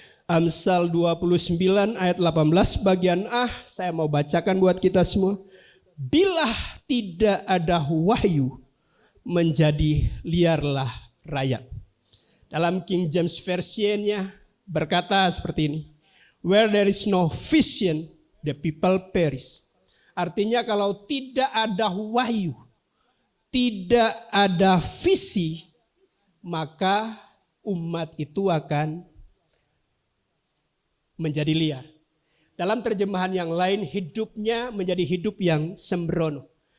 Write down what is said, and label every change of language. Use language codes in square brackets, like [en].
[id] Amsal 29 ayat 18 bagian A, saya mau bacakan buat kita semua. Bila tidak ada wahyu, menjadi liarlah rakyat. Dalam King James Version-nya berkata seperti ini. [en] Where there is no vision, the people perish. [id] Artinya kalau tidak ada wahyu, tidak ada visi, maka umat itu akan menjadi liar. Dalam terjemahan yang lain, hidupnya menjadi hidup yang sembrono.